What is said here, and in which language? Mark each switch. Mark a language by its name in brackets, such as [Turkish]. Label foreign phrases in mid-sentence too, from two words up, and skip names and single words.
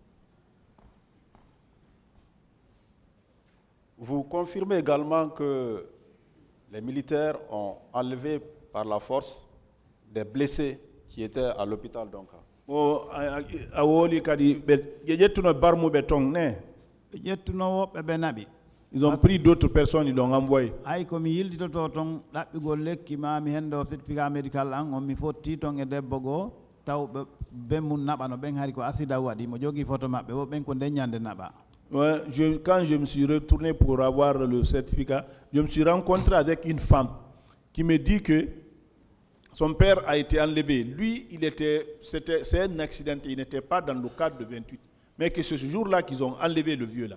[French] Vous confirmez également que les militaires ont enlevé par la force des blessés qui étaient à l'hôpital Donka? Ils ont pris d'autres personnes, ils l'ont envoyé. [Fula] Ay ko mi yiltito ton dabbigol lekki ma mi hendo [French] certificat médical [Fula] an on mi fotti ton e debbo go taw be mun nabano ben hari ko acide wadi mo jogi photo mabbe wo ben ko denyande naba. [French] Ouais, quand je me suis retourné pour avoir le certificat, je me suis rencontré avec une femme qui me dit que son père a été enlevé. Lui, c'est un accident, il n'était pas dans le cadre de 28. Mais que ce jour-là qu'ils ont enlevé le vieux là.